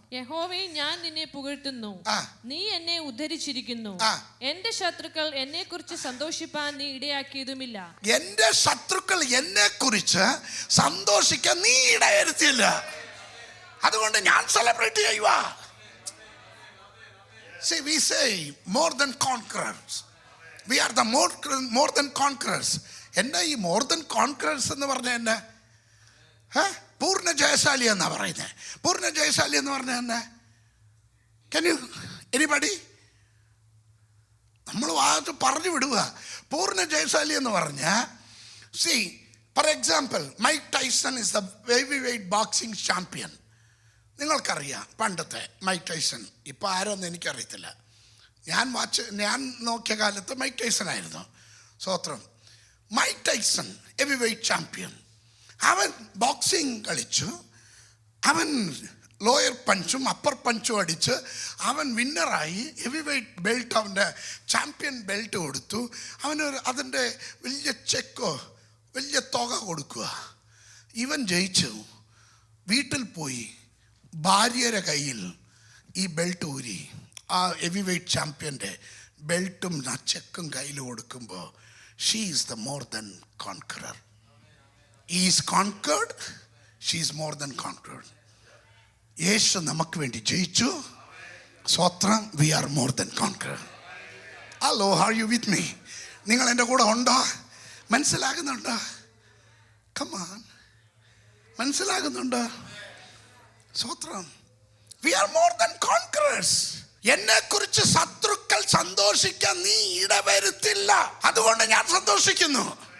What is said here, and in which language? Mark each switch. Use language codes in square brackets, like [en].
[ml] യഹോവേ ഞാൻ നിന്നെ പുകഴ്ത്തുന്നു, നീ എന്നെ ഉദ്ധരിച്ചിരിക്കുന്നു. എന്റെ ശത്രുക്കൾ എന്നെ കുറിച്ച് സന്തോഷിപ്പാൻ നീ ഇടയാക്കിയതുമില്ല. എന്റെ ശത്രുക്കൾ എന്നെ കുറിച്ച് സന്തോഷിക്കാൻ നീ ഇടയരുത്തില്ല. അതുകൊണ്ട് ഞാൻ സെലിബ്രേറ്റ് ചെയ്യുക. [en] See, we say more than conquerors. We are the more than conquerors. [ml] എന്നാ ഈ മോർ ദൻ കോൺക്രേഴ്സ് എന്ന് പറഞ്ഞ എന്നെ പൂർണ്ണ ജയശാലി എന്നാ പറയുന്നത്. പൂർണ്ണ ജയശാലി എന്ന് പറഞ്ഞ എന്നെ [en] Can you anybody? [ml] നമ്മൾ വാട്ട് പറഞ്ഞു വിടുക. പൂർണ്ണ ജയശാലി എന്ന് പറഞ്ഞ, [en] see, for example, Mike Tyson is the heavyweight boxing champion. [ml] നിങ്ങൾക്കറിയാം പണ്ടത്തെ മൈക്ക് ടൈസൺ. ഇപ്പം ആരോന്ന് എനിക്കറിയത്തില്ല. ഞാൻ നോക്കിയ കാലത്ത് മൈക്ക് ടൈസൺ ആയിരുന്നു. സ്വത്രം. Mike Tyson heavyweight champion. അവൻ ബോക്സിങ് കളിച്ചു. അവൻ ലോയർ പഞ്ചും അപ്പർ പഞ്ചും അടിച്ച് അവൻ വിന്നറായി. ഹെവിവെയ്റ്റ് ബെൽറ്റ്, അവൻ്റെ ചാമ്പ്യൻ ബെൽറ്റ് കൊടുത്തു. അതിൻ്റെ വലിയ ചെക്കോ വലിയ തുക കൊടുക്കുക. ഇവൻ ജയിച്ചു. വീട്ടിൽ പോയി ഭാര്യയുടെ കയ്യിൽ ഈ ബെൽറ്റ് ഊരി ആ ഹെവിവെയ്റ്റ് ചാമ്പ്യൻ്റെ ബെൽറ്റും ആ ചെക്കും കയ്യിൽ കൊടുക്കുമ്പോൾ, [en] she is the more than conqueror. He is conquered, she is more than conquered. [ml] യേശു നമുക്ക് വേണ്ടി ജയിച്ചു. സ്വത്രം. [en] We are more than conqueror. Hello, are you with me? [ml] നിങ്ങൾ എൻ്റെ കൂടെ ഉണ്ടോ? മനസ്സിലാകുന്നുണ്ടോ? [en] Come on. [ml] മനസ്സിലാകുന്നുണ്ടോ? സ്വത്രം. [en] We are more than conquerors. [ml] എന്നെ കുറിച്ച് ശത്രുക്കൾ സന്തോഷിക്കാൻ നീ ഇടവരുത്തില്ല. അതുകൊണ്ട് ഞാൻ സന്തോഷിക്കുന്നു.